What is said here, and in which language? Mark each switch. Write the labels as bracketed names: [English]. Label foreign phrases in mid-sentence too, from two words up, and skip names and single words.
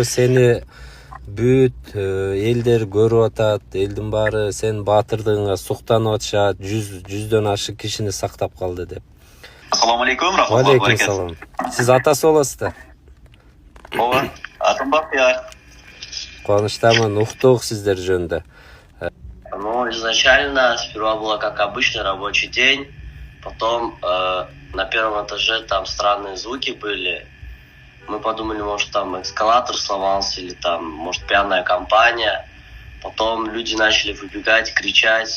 [Kyrgyz] Сени бүт элдер көрүп атат. Элдин баары сен баатырдыгыңа суктанып атышат. 100дөн ашык кишини сактап калды деп. [Arabic] السلام عليكم، رحمة الله Алейкум barakatuh. [Kyrgyz] салам. Сиз атасы болосуздар? Ооба, атым Бактияр. Кубанычтамын, уктук сиздер жөнүндө. [Russian] Ну, изначально сперва было как обычный рабочий день. Потом на первом этаже там странные звуки были. Мы подумали, может, там эскалатор сломался или там, может, пьяная компания. Потом люди начали выбегать, кричать.